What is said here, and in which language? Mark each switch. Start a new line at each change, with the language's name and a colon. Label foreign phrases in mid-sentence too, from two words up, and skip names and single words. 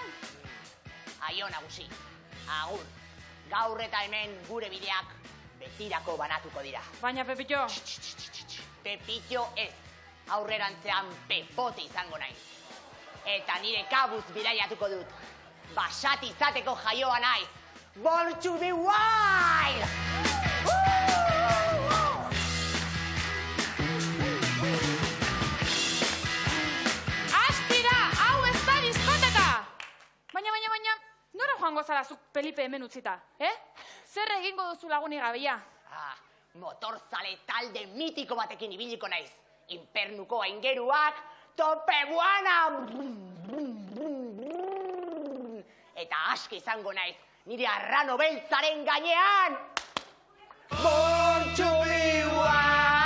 Basque: Aio nagusi, agur. Gaur eta hemen gure bideak betirako banatuko dira. Baina, Pepitxo... Pepitxo ez, aurrerantzean Pepote izango naiz. Eta nire kabuz bidaiatuko dut. Basat izateko jaioa naiz.
English: Born to be wild!
Basque: Astira, hau ez da diskoteka! Baina, nora joango zara zuk Felipe hemen utzita, Zer egingo duzu lagunik gabea? Motorzale talde mitiko batekin ibiliko naiz. Infernuko aingeruak,
Spanish: tope buana!
Basque: Eta aski izango naiz, nire arrano beltzaren gainean!
English: Born to be wild!